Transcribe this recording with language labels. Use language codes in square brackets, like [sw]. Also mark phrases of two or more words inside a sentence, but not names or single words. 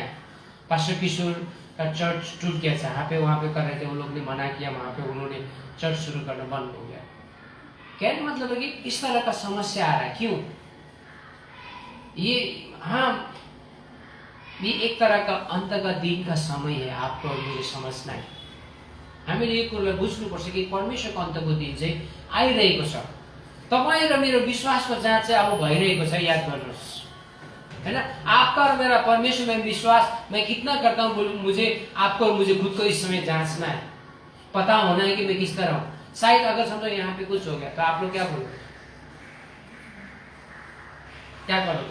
[hi] पास्टर किशोर का चर्च टूट गया, जहाँ पे वहाँ पे कर रहे थे, वो लोग ने मना किया, वहाँ पे उन्होंने चर्च शुरू करना बंद हो गया। कहने मतलब है कि इस तरह का समस्या आ रहा है। क्यों? ये एक तरह का अंत का दिन का समय है, आपको और मुझे समझना है। [ne] हामीले यो कुरालाई बुझ्नुपर्छ कि परमेश्वरको अन्तको दिन चाहिँ आइरहेको छ। तपाईँ र मेरो विश्वासको जाँच चाहिँ अब भइरहेको छ, याद गर्नुहोस्, [hi] है ना। आपका और मेरा परमेश्वर में विश्वास मैं कितना करता हूँ, मुझे आपको और मुझे खुद को इस समय जांचना है, पता होना है कि मैं किस तरह हूँ। शायद अगर समझो यहाँ पे कुछ हो गया तो आप लोग क्या बोलोगे, क्या करोगे?